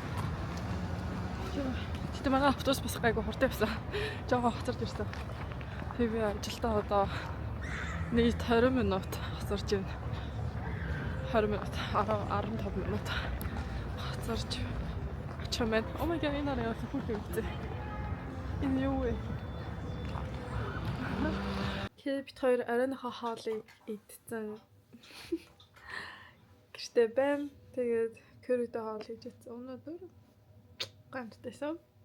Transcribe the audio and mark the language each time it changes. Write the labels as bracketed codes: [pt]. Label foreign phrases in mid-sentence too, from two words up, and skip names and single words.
[mn] Гэтэ манай автобус бас гайгүй хурдан явсан. Жогоо хоцорж ирсэн. Тэгээд би ажилдаа одоо нийт 20 минут хоцорж байна. 20 минут 15 минут хоцорж очих юм. [en] Oh my god, [mn] энэ арай хурдан явсан. Энэ юу вэ? Тэгээд бид хоёр арайныхаа хоолыг идсэн. Гэртээ бэм. Тэгээд curryтэй хоол хийж идсэн. Өнөөдөр гамтайсан.